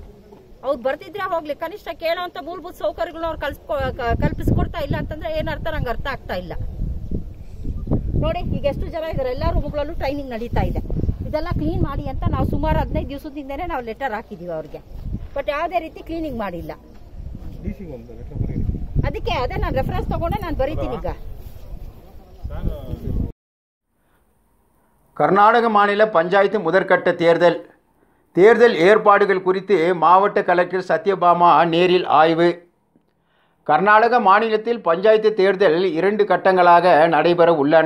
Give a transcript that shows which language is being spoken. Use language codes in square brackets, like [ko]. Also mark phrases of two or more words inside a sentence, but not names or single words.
[kn] ಅವ್ರು ಬರ್ತಿದ್ರೆ ಹೋಗ್ಲಿ, ಕನಿಷ್ಠ ಕೇಳೋಂತ ಮೂಲಭೂತ ಸೌಕರ್ಯಗಳನ್ನ ಅವ್ರು ಕಲ್ಪಿಸ್ಕೊಡ್ತಾ ಇಲ್ಲ ಅಂತಂದ್ರೆ ಏನರ್ಥ ನಂಗೆ ಅರ್ಥ ಆಗ್ತಾ ಇಲ್ಲ. ನೋಡಿ ಈಗ ಎಷ್ಟು ಜನ ಇದಾರೆ, ಎಲ್ಲಾ ರೂಮ್ಗಳಲ್ಲೂ ಟ್ರೈನಿಂಗ್ ನಡೀತಾ ಇದೆ. ಇದೆಲ್ಲ ಕ್ಲೀನ್ ಮಾಡಿ ಅಂತ ನಾವು ಸುಮಾರು 15 ದಿವಸದಿಂದನೇ ನಾವು ಲೆಟರ್ ಹಾಕಿದೀವಿ ಅವ್ರಿಗೆ. ಬಟ್ ಯಾವುದೇ ರೀತಿ ಕ್ಲೀನಿಂಗ್ ಮಾಡಿಲ್ಲ. ಅದಕ್ಕೆ ಅದೇ ನಾನು ರೆಫರೆನ್ಸ್ ತಗೊಂಡೆ ನಾನು ಬರೀತೀನಿ ಈಗ. [ta] கர்நாடக மாநில பஞ்சாயத்து முதற்கட்ட தேர்தல் ஏற்பாடுகள் குறித்து மாவட்ட கலெக்டர் சத்யபாமா நேரில் ஆய்வு. கர்நாடக மாநிலத்தில் பஞ்சாயத்து தேர்தல் 2 கட்டங்களாக நடைபெற உள்ளன.